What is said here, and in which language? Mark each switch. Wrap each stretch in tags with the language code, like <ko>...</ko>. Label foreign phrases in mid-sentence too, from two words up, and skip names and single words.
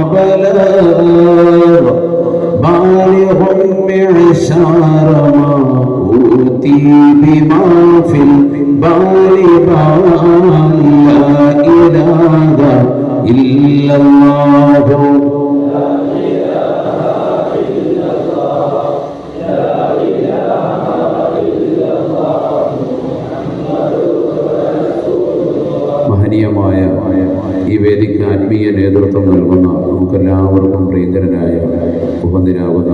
<ar>بلغ بالغ معشار ما أوتي بما في البال لا إله إلا الله</ar> <ml>ഈ വേദിക്ക് ആത്മീയ നേതൃത്വം നൽകുന്ന നമുക്കെല്ലാവർക്കും പ്രിയങ്കരനായ ഉപന്തിരാകുന്ന</ml>